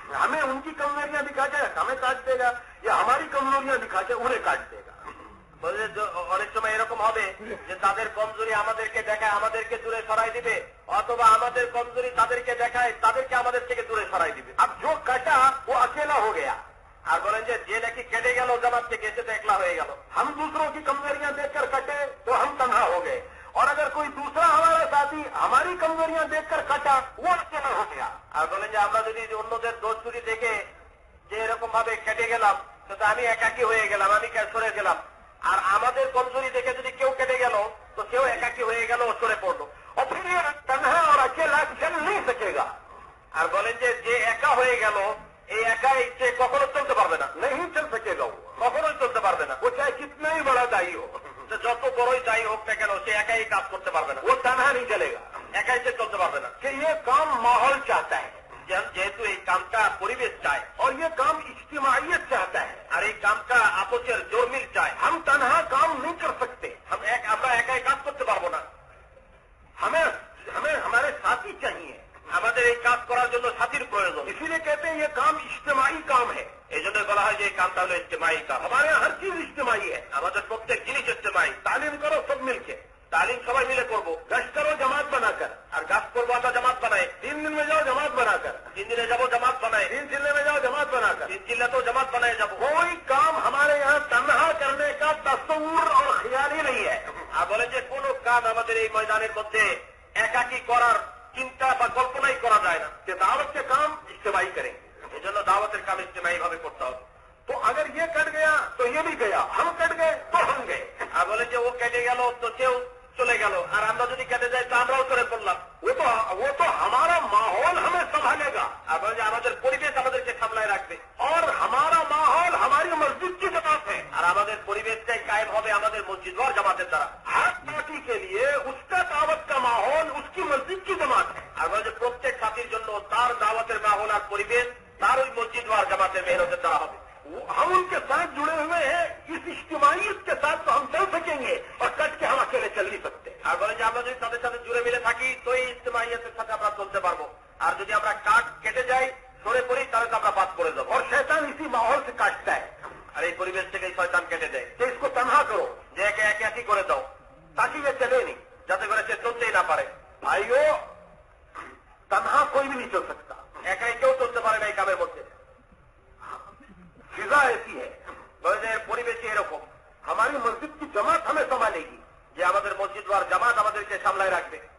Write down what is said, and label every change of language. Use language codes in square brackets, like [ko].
[hi] हमें उनकी कमजोरियां दिखा के हमें काट देगा, या हमारी कमजोरियां दिखा के उन्हें काट देगा। [bn] বলে অনেক সময় এরকম হবে যে তাদের কমজোরি আমাদেরকে দেখায় আমাদেরকে দূরে সরাই দিবে, অথবা আমাদের কমজোরি তাদেরকে দেখায় তাদেরকে আমাদের থেকে দূরে সরাই দিবে। [hi] अब जो कटा वो अकेला हो गया। [bn] আর বলেন যে নাকি কেটে গেল জামাত থেকে, সে তো একলা হয়ে গেল। [hi] हम दूसरों की कमजोरियां देखकर कटे तो हम तन्हा हो गए, और अगर कोई दूसरा हमारा साथी हमारी कमजोरियां देखकर कटा वो अकेला हो गया। [bn] আর বলেন যে আমরা যদি অন্যদের দোষ ত্রুটি দেখে যে এরকম ভাবে কেটে গেলাম, সেটা আমি একাকী হয়ে গেলাম, আমি সরে গেলাম। আর আমাদের কমজোরি দেখে যদি কেউ কেটে গেল তো কেউ একাকী হয়ে গেল, সরে পড়লো। [hi] और फिर ये तन्हा और अकेला चल नहीं सकेगा। [bn] আর বলেন যে একা হয়ে গেল, এই একাই সে কখনো চলতে পারবে না, [hi] नहीं चल सकेगा वो, [bn] কখনোই চলতে পারবে না। [hi] वो चाहे कितना ही बड़ा दाई हो, [bn] সে যত বড়ই যাই হোক না কেন, সে একাই কাজ করতে পারবে না, [hi] वो तन्हा नहीं चलेगा। [bn] একাই সে চলতে পারবে না। [hi] कि ये काम माहौल चाहता है, [bn] যেহেতু এই কামটা পরিবেশ চায়, [hi] और ये काम इज्तिमाइयत चाहता है। [bn] আর এই কামটা আপসের জোরমিল চায়। [hi] हम तन्हा काम नहीं कर सकते, [bn] আমরা একাই কাজ করতে পারবো না, [hi] हमें हमें हमारे साथी चाहिए। [bn] আমাদের এই কাজ করার জন্য সাথীর প্রয়োজন। [hi] इसीलिए कहते हैं ये काम इज्तिमाई काम है। [bn] এই জন্য বলা হয় যে এই কামটা হলো ইজতেমাই কাম। [hi] हमारे यहाँ हर चीज इज्तिमाई है। [bn] আমাদের প্রত্যেক জিনিস ইজতেমাই। [hi] तालीम करो सब मिलके, [bn] তালিম সবাই মিলে করবো, [hi] गश्त करो जमात बनाकर, [bn] আর গাছ করবো আমরা জামাত বানাই। [hi] 3 दिन में जाओ जमात बनाकर, [bn] 3 দিনে যাবো জামাত বানাই, [hi] 3 जिले में जाओ जमात बनाकर। [bn] 3 जिल्লাতেও জামাত বানাই যাবো। [hi] कोई काम हमारे यहाँ तन्हा करने का तस्वुर और ख्याल ही नहीं है। [bn] আর বলে যে কোন কাজ আমাদের এই ময়দানের মধ্যে একাকী করার চিন্তা বা কল্পনাই করা যায় না। [hi] कि दावत के काम इज्तिमाई करेंगे। [bn] এই জন্য দাওয়াতের কাম ইজতেমাই ভাবে করতে হবে। [hi] तो अगर ये कट गया तो ये भी गया, हम कट गए तो हम गए। [bn] আর বলে যে ও কেটে গেল তো কেউ চলে গেল, আর আমরা যদি কেটে যাই তো আমরাও চলে পড়লাম। [hi] वो तो हमारा माहौल हमें संभालेगा, [bn] আর বলে যে আমাদের পরিবেশ আমাদেরকে সামলায় রাখবে, [hi] और हमारा माहौल हमारी मस्जिद की जमात है। [bn] আর আমাদের পরিবেশটাই কায়েম হবে আমাদের মসজিদ ওয়ার জামাতের দ্বারা। [hi] हर पार्टी के लिए उसका दावत का माहौल उसकी मस्जिद की जमात है। [bn] আর বলে যে প্রত্যেক সাথীর জন্য তার দাওয়াতের মাহৌল আর পরিবেশ তার ওই মসজিদ ওয়ার জামাতের মেহনতের দ্বারা হবে। [hi] हम उनके साथ जुड़े हुए हैं, इस इज्तिमाइयत के साथ तो हम चल सकेंगे, और कट के हम अकेले चल नहीं सकते। [bn] আর বলে যে আমরা যদি তাদের সাথে জুড়ে মিলে থাকি তো এই ইজতেমাইয়াতের সাথে আমরা চলতে পারবো, আর যদি আমরা কাট কেটে যাই সরে পড়ি তাহলে তো আমরা বাদ করে যাবো। [hi] और शैतान इसी माहौल से काटता है [bn] আর এই পরিবেশ থেকে শয়তান কেটে দেয় [hi] कि इसको तन्हा करो [bn] যে একে একে একই করে দাও, [hi] ताकि ये चले नहीं। [bn] যাতে করে সে চলতেই না পারে। [hi] भाइयों, तन्हा कोई भी नहीं चल सकता, [bn] একাই কেউ চলতে পারে না এই কামের মধ্যে। [hi] फिजा ऐसी है। [bn] বলে যে পরিবেশই এরকম, [hi] हमारी मस्जिद की जमात हमें संभालेगी, [bn] যে আমাদের মসজিদ ওয়ার জামাত আমাদেরকে সামলায় রাখবে।